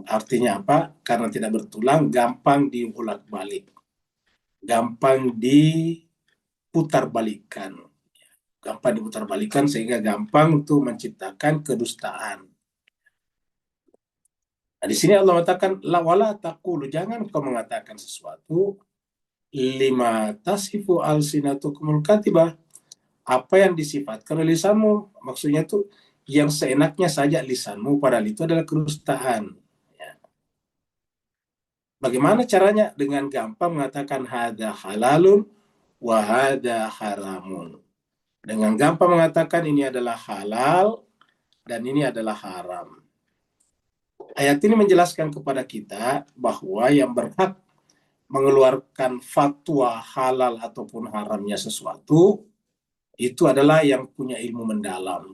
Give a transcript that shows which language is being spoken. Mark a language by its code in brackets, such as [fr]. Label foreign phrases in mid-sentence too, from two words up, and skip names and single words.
[id] Artinya apa? Karena tidak bertulang, gampang dibolak-balik, gampang diputar-balikan. Gampang diputar-balikan sehingga gampang untuk menciptakan kedustaan. Nah, di sini Allah mengatakan, [ar] لا ولا تقولوا, [id] jangan kau mengatakan sesuatu [ar] لما تصف ألسنتكم الكذب, [id] apa yang disifatkan oleh lisanmu. Maksudnya tuh yang seenaknya saja lisanmu, padahal itu adalah kedustaan. Ya. Bagaimana caranya? Dengan gampang mengatakan [ar] هذا حلال وهذا حرام. [id] Dengan gampang mengatakan ini adalah halal dan ini adalah haram. Ayat ini menjelaskan kepada kita bahwa yang berhak mengeluarkan fatwa halal ataupun haramnya sesuatu itu adalah yang punya ilmu mendalam.